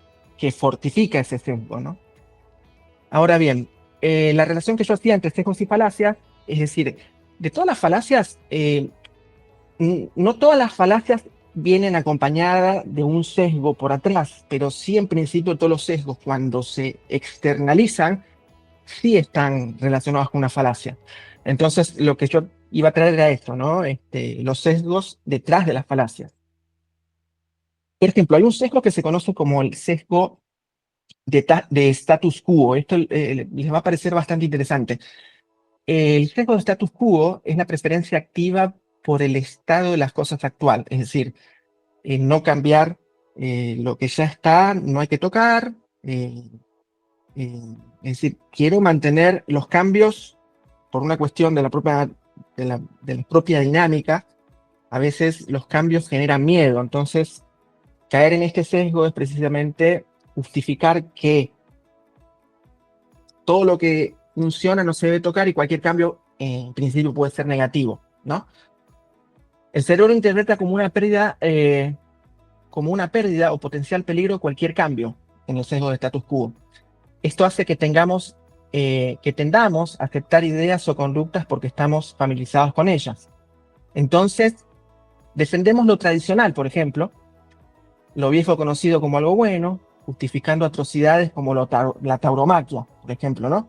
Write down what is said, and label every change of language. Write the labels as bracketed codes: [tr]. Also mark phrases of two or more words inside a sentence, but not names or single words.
[es] Que fortifica ese sesgo, ¿no? Ahora bien, la relación que yo hacía entre sesgos y falacias, es decir, de todas las falacias, no todas las falacias vienen acompañadas de un sesgo por atrás, pero sí en principio todos los sesgos cuando se externalizan sí están relacionados con una falacia. Entonces lo que yo iba a traer era esto, ¿no? Los sesgos detrás de las falacias. Por ejemplo, hay un sesgo que se conoce como el sesgo de [la] status quo. [es] Esto les va a parecer bastante interesante. El sesgo de [la] status quo [es] es la preferencia activa por el estado de las cosas actual, es decir, no cambiar lo que ya está, no hay que tocar. Es decir, quiero mantener los cambios por una cuestión de la propia dinámica. A veces los cambios generan miedo, entonces caer en este sesgo es precisamente justificar que todo lo que funciona no se debe tocar y cualquier cambio en principio puede ser negativo, ¿no? El cerebro interpreta como una pérdida o potencial peligro cualquier cambio en el sesgo de [la] status quo. [es] Esto hace que tendamos a aceptar ideas o conductas porque estamos familiarizados con ellas. Entonces, defendemos lo tradicional, por ejemplo, lo viejo conocido como algo bueno, justificando atrocidades como la tauromaquia, por ejemplo, ¿no?